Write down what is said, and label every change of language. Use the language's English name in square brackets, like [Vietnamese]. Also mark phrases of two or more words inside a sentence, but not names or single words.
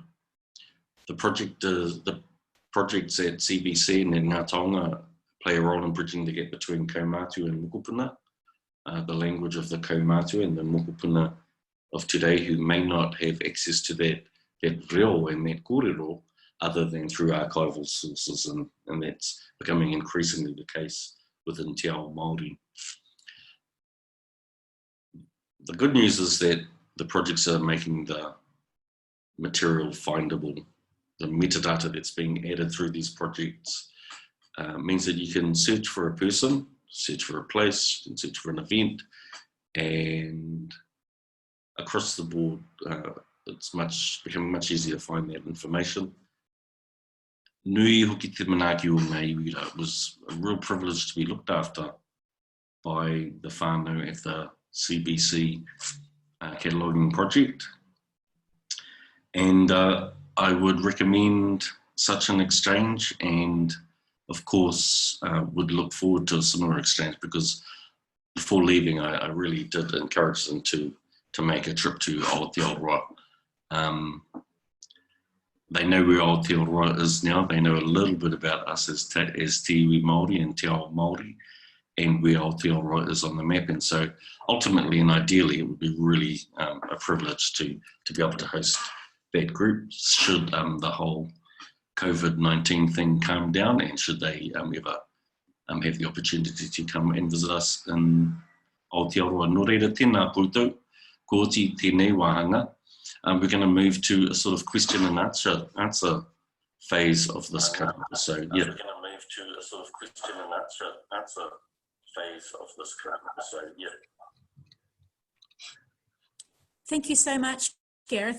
[English] The projects at CBC and in Ngā Taonga play a role in bridging the gap between kaumātua and mokopuna, the language of the kaumātua and the mokopuna of today, who may not have access to that reo and that kōrero other than through archival sources, and that's becoming increasingly the case within [Māori] te ao Māori. [English] The good news is that the projects are making the material findable. The metadata that's being added through these projects means that you can search for a person, search for a place, and search for an event, and across the board, it's becoming much easier to find that information. [Māori] Nui hoki te manaaki o ngā iwira. [English] It was a real privilege to be looked after by the whānau at the CBC Cataloguing project, and I would recommend such an exchange, and of course would look forward to a similar exchange, because before leaving I really did encourage them to make a trip to Aotearoa. They know where Aotearoa is now. They know a little bit about us as [Māori] te iwi Māori [English] and [Māori] te ao Māori, [English] and where Aotearoa is on the map. And so ultimately and ideally, it would be really a privilege to be able to host that group, should the whole COVID-19 thing calm down, and should they ever have the opportunity to come and visit us in Aotearoa. [Māori] Nō reira, tēnā koutou, ko oti tēnei wāhanga. [English] We're going to move to a sort of question and answer phase of this current. So yeah. We're going to move to a sort of question and answer phase of this current. So yeah. Thank you so much, Gareth.